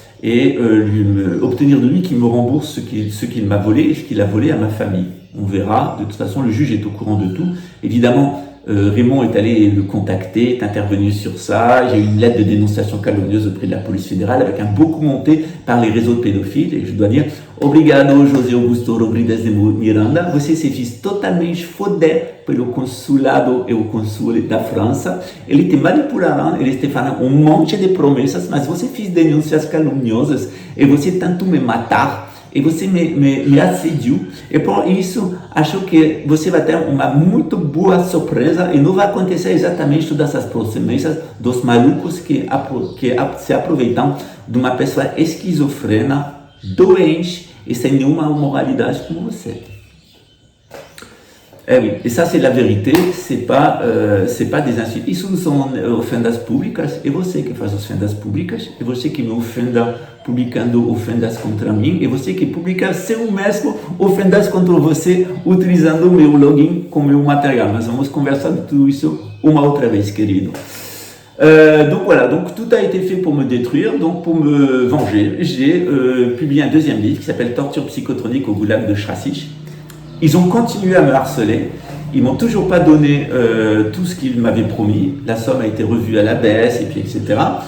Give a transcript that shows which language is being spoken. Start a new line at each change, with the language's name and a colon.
French: Et obtenir de lui qu'il me rembourse ce qu'il m'a volé et ce qu'il a volé à ma famille. On verra. De toute façon, le juge est au courant de tout. Évidemment, Raymond est allé le contacter, est intervenu sur ça. J'ai eu une lettre de dénonciation calomnieuse auprès de la police fédérale avec un beaucoup monté par les réseaux de pédophiles. Et je dois dire,
Portuguese: obrigado,
French: José Augusto Rodrigues de Miranda.
Portuguese: Você se fez totalmente foder pelo consulado e o consul da França. Ele te manipularam, eles te falaram monte de promessas, mas você fez denúncias caluniosas e você tentou me matar. E você me assediou, e por isso acho que você vai ter uma muito boa surpresa e não vai acontecer exatamente todas essas promessas dos malucos que se aproveitam de uma pessoa esquizofrena, doente e sem nenhuma moralidade como você.
French: Eh oui, et ça c'est la vérité, c'est pas des insultes.
Portuguese: Isso são ofendas públicas, e você que faz ofendas públicas, e você que me ofenda publicando ofendas contra mim, e você que publica seu mesmo ofendas contra você utilizando meu login como meu material. Nós vamos conversar de tudo isso uma outra vez, querido.
French: Donc voilà, donc tout a été fait pour me détruire, donc pour me venger. J'ai publié un deuxième livre qui s'appelle Torture psychotronique au goulag de Chrasich. Ils ont continué à me harceler, ils m'ont toujours pas donné tout ce qu'ils m'avaient promis, la somme a été revue à la baisse, et puis etc.